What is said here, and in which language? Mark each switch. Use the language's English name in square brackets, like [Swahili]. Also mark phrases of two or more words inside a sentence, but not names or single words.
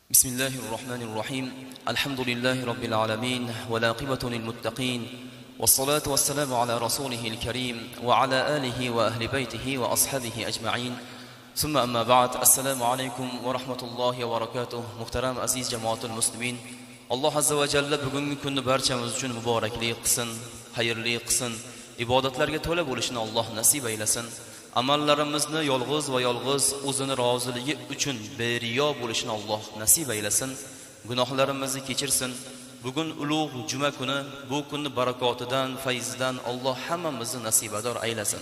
[Arabic] بسم الله الرحمن الرحيم الحمد لله رب العالمين والعاقبة للمتقين والصلاة والسلام على رسوله الكريم وعلى آله وأهل بيته وأصحابه أجمعين ثم أما بعد السلام عليكم ورحمة الله وبركاته. محترم عزيز جماعة المسلمين، الله عز وجل [Uzbek] bugungi kunni barchamiz uchun muborakli qilsin, xayrli qilsin, ibodatlarga to'la bo'lishini Alloh nasib aylasin. Amallarimizni yolg'iz va yolg'iz o'zini roziligi uchun beriyo bo'lishini Alloh nasib aylasin. Gunohlarimizni kechirsin. Bugun ulug' juma kuni, bu kunni barakotidan, fayzidan Alloh hammamizni nasibador aylasin.